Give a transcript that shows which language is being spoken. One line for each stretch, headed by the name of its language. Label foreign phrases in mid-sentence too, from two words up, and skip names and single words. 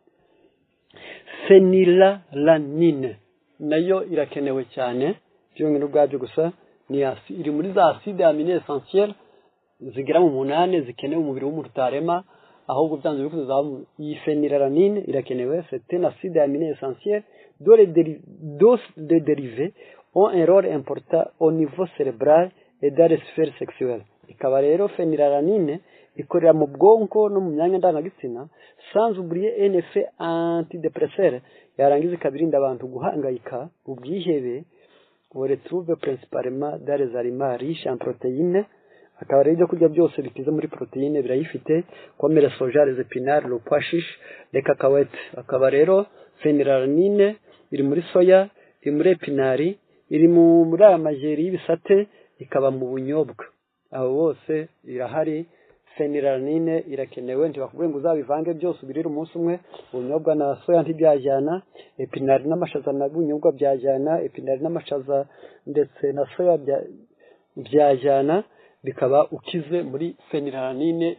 Kinyarwanda: Phenylalanine nayo irakenewe cyane, byongera ubwabyo gusa iri muri za
French: acide amine essentielle
Kinyarwanda: zigera mu 8 zikenewe umubiri w'umuntu utarema, ahubwo byanze bikuze iyi phenylalanine irakenewe.
French: C'est un acide amine essentiel dont les dérivés ont un rôle important au niveau cérébral et dans les sphères sexuelles.
Kinyarwanda: Ikaba rero phenylalanine ikorera mu bwonko no mu myanya ndangagitsina,
French: sans oublier un effet antidépresseur,
Kinyarwanda: yarangiza ikabirinda abantu guhangayika, ubwihebe.
French: On retrouve principalement dans les aliments riches en protéines.
Kinyarwanda: Akaba rero ibyo kurya byose bikize muri protéines birayifite,
French: comme le soja, les épinards, le pois chiche, les cacahuètes.
Kinyarwanda: Akaba rero phenylalanine iri muri soya, iri muri épinards, iri muri amajeri y'ibisate, ikaba mu bunyobwa. Aho bose irahari. Phenylalanine irakenewe, ntibakubwiye ngo uzabivange byose ubirire umunsi umwe. Ubunyobwa na soya ntibyajyana, épinards n'amashaza na bunyobwa byajyana, épinards n'amashaza ndetse na soya byajyana, bikaba ukize muri phenylalanine.